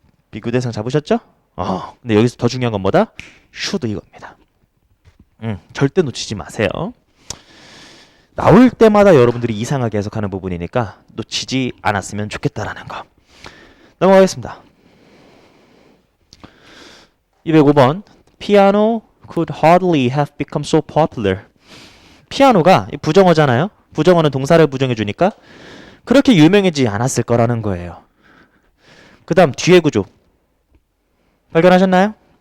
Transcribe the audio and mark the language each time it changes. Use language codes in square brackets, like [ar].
[ko] 비교대상 잡으셨죠? 근데 여기서 더 중요한 건 뭐다? should 이겁니다. 절대 놓치지 마세요. 나올 때마다 여러분들이 이상하게 해석하는 부분이니까 놓치지 않았으면 좋겠다라는 거. 넘어가겠습니다. [en] 205번 Piano could hardly have become so popular. [ko] 피아노가 부정어잖아요. 부정어는 동사를 부정해 주니까 그렇게 유명해지지 않았을 거라는 거예요. 그 다음 뒤에 구조 발견하셨나요?